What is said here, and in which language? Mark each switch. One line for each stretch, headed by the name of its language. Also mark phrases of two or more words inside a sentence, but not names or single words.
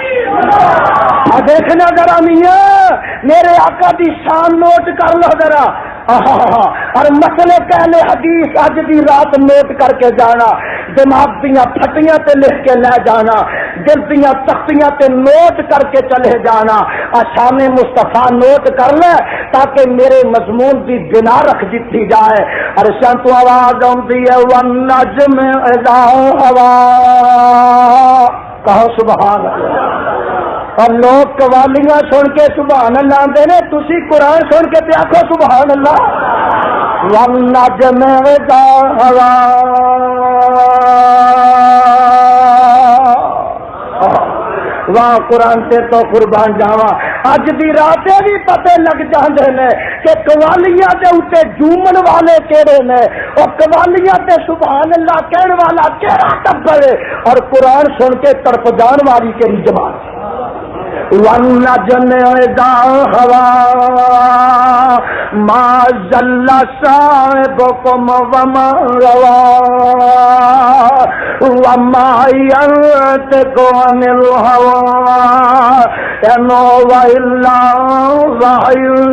Punjabi: دیکھنا ذرا میاں میرے آقا دی شان نوٹ کر لو ذرا، اور مسئلے اہل حدیث اج دی رات نوٹ کر کے جانا، دماغ دیاں پھٹیاں تے لکھ کے لے جانا، دل دیاں تختیاں تے نوٹ کر کے چلے جانا، شان مصطفیٰ نوٹ کر لے تاکہ میرے مضمون دی بنا رکھ دیتی جائے۔ عرشاں تو آواز آتی ہے
Arabic: والنجم اذا ہوا،
Punjabi: کہو
Arabic: سبحان اللہ۔
Punjabi: اور لوگ قوالیاں سن کے
Arabic: سبحان اللہ
Punjabi: آندے نے، تسی قرآن سن کے تے آکھو
Arabic: سبحان اللہ۔ والنجم اذا ہوا،
Punjabi: واہ قرآن سے تو قربان جاواں، اج دی رات بھی پتے لگ جاندے نے کہ قوالیاں دے اوتے جومن والے کیڑے نے، اور قوالیاں تے
Arabic: سبحان اللہ
Punjabi: کہن والا کیڑا ٹبر ہے، اور قرآن سن کے تڑپ جان والی کیڑی جماعت۔
Arabic: والنجم اذا ہوا ما ضل صاحبكم وما غوى وما ينطق عن الهوى إن هو إلا وحي